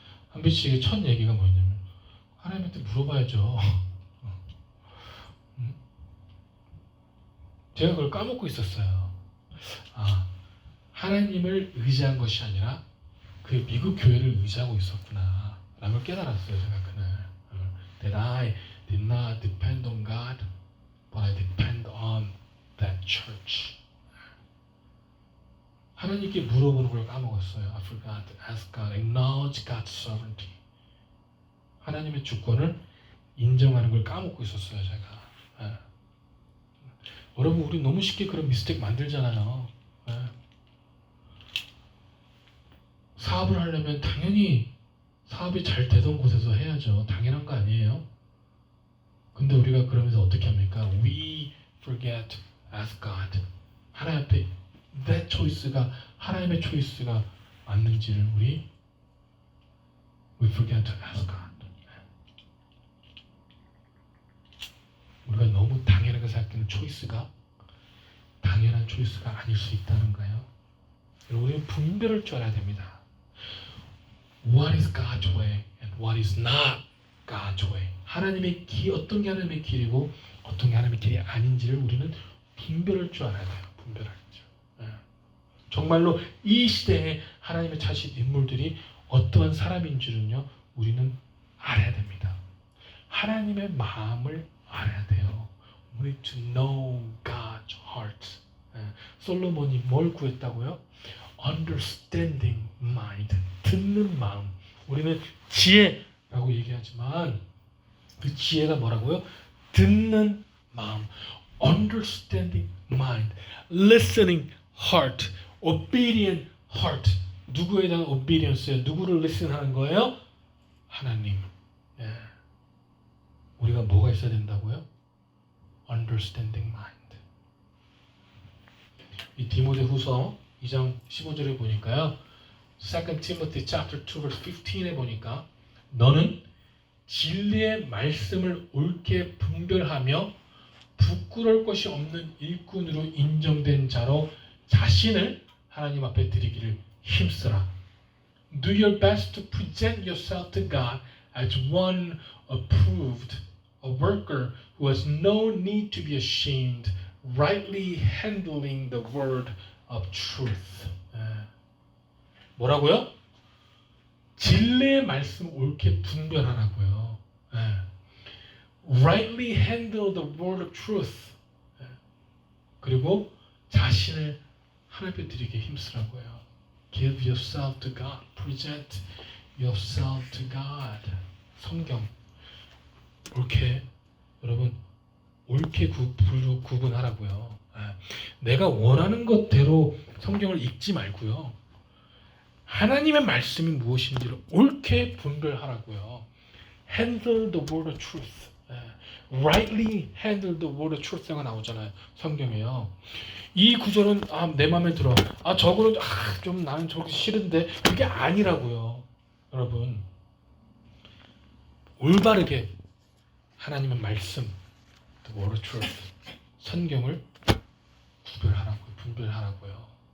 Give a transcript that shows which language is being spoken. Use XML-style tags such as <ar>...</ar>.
<ko>한비치의 첫 얘기가 뭐였냐면 하나님한테 물어봐야죠. 제가 그걸 까먹고 있었어요. 하나님을 의지한 것이 아니라 그 미국 교회를 의지하고 있었구나 라는 걸 깨달았어요. 제가 그날</ko> <en>That I did not depend on God but I depend on that church.</en> <ko>하나님께 물어보는 걸 까먹었어요.</ko> <en>I forgot to ask God, acknowledge God's sovereignty.</en> <ko>하나님의 주권을 인정하는 걸 까먹고 있었어요. 제가 여러분 우리 너무 쉽게 그런 미스테이크 만들잖아요. 사업을 하려면 당연히 사업이 잘 되던 곳에서 해야죠. 당연한 거 아니에요? 근데 우리가 그러면서 어떻게 합니까?</ko> <en>We forget to ask God.</en> <ko>하나님 앞에</ko> <en>that choice가</en> <ko>하나님의 초이스가 맞는지를</ko> <en>we forget to ask God.</en> <ko>우리가 너무 당연하게 생각하는 초이스가 당연한 초이스가 아닐 수 있다는 거예요. 우리는 분별할 줄 알아야 됩니다.</ko> <en>What is God's way and what is not God's way.</en> <ko>하나님의 길, 어떤 게 하나님의 길이고 어떤 게 하나님의 길이 아닌지를 우리는 분별할 줄 알아야 돼요. 분별할 줄. 정말로 이 시대에 하나님의 찾으신 인물들이 어떠한 사람인지는요, 우리는 알아야 됩니다. 하나님의 마음을 알아야 돼요.</ko> <en>We need to know God's heart.</en> <ko>솔로몬이 뭘 구했다고요?</ko> <en>Understanding mind.</en> <ko>듣는 마음. 우리는 지혜라고 얘기하지만 그 지혜가 뭐라고요? 듣는 마음.</ko> <en>Understanding mind. Listening heart. Obedient heart.</en> <ko>누구에 대한 obedience예요? 누구를 listen하는 거예요? 하나님. 우리가 뭐가 있어야 된다고요?</ko> <en>Understanding mind.</en> <ko>이 디모데후서 2장 15절에 보니까요.</ko> <en>2 Timothy chapter 2 verse 15에</en> <ko>보니까 너는 진리의 말씀을 옳게 분별하며 부끄러울 것이 없는 일꾼으로 인정된 자로 자신을 하나님 앞에 드리기를 힘쓰라.</ko> <en>Do your best to present yourself to God as one approved, a worker who has no need to be ashamed, rightly handling the word of truth.</en> <ko>뭐라고요? 진리의 말씀 옳게 분별하라고요.</ko> <en>Rightly handle the word of truth.</en> <ko>그리고 자신을 하나님께 드리게 힘쓰라고요.</ko> <en>Give yourself to God. Present yourself to God.</en> <ko>성경 옳게 여러분 옳게 구분하라고요. 내가 원하는 것대로 성경을 읽지 말고요. 하나님의 말씀이 무엇인지를 옳게 분별하라고요.</ko> <en>Handle the word of truth. Rightly handle the word of truth가 나오잖아요.</en> <ko>성경에요. 이 구절은 내 마음에 들어. 저거는 좀 나는 저렇게 싫은데 그게 아니라고요. 여러분 올바르게 하나님의 말씀</ko> <en>the word of truth</en> <ko>성경을 분별하라고요.</ko>